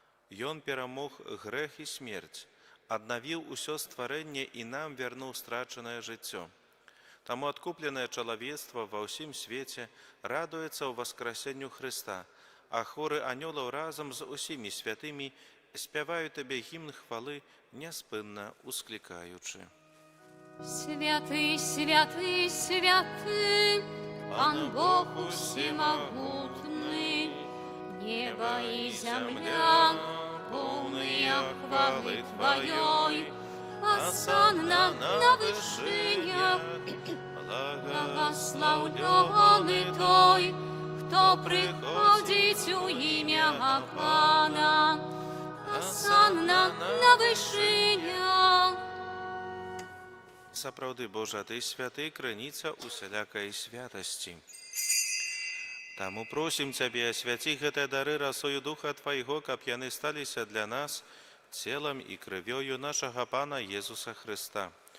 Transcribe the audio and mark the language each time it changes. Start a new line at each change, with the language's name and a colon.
Belarusian: Ён перамог грэх і смерць, аднавіў усё стварэнне і нам вярнуў страчанае жыццё. Таму адкупленае чалавецтва ва ўсім свеце радуецца ў васкрасенню Христа, а хоры анёлаў разам з усімі святымі спяваюць Табе гімн хвалы, няспынна усклікаючы.
Russian: Святый, святый, святый, Пан Бог усемогутный, небо и земля, полные хвалы Твоей, осанна на вышинях, благословленный Той, кто приходит у имя Пана, осанна на вышинях.
Belarusian: Сапраўды, Божа, Ты святы, крыніца усялякай святасці. Таму просім Цябе, асвяці гэтыя дары расою Духа Твайго, каб яны сталіся для нас целам і крывёю нашага Пана Езуса Христа.